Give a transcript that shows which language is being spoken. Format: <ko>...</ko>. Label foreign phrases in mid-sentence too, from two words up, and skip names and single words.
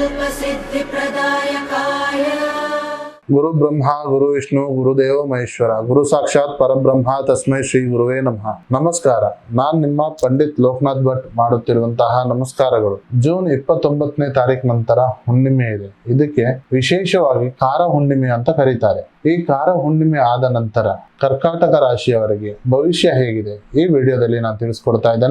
<sa>सिद्धिप्रदायकाय गुरु ब्रह्मा गुरु विष्णु गुरुदेव महेश्वर गुरु साक्षाತ್ परब्रह्म तस्मै श्री गुरुवे नमः.</sa> <kn>ನಮಸ್ಕಾರ. ನಾನು ನಿಮ್ಮ ಪಂಡಿತ್ ಲೋಕನಾಥ್ ಭಟ್ ಮಾಡುತ್ತಿರುವಂತಹ ನಮಸ್ಕಾರಗಳು. ಜೂನ್ 29ನೇ ತಾರೀಕು ನಂತರ ಹುಣ್ಣಿಮೆ ಇದೆ. ಇದಕ್ಕೆ ವಿಶೇಷವಾಗಿ ಕಾರ ಹುಣ್ಣಿಮೆ ಅಂತ ಕರೀತಾರೆ. ಈ ಕಾರ ಹುಣ್ಣಿಮೆ ಆದ ನಂತರ ಕರ್ಕಾಟಕ ರಾಶಿಯವರಿಗೆ ಭವಿಷ್ಯ ಹೇಗಿದೆ ಈ ವಿಡಿಯೋದಲ್ಲಿ ನಾನು ತಿಳಿಸ್ಕೊಡ್ತಾ ಇದ್ದೇನೆ.</kn>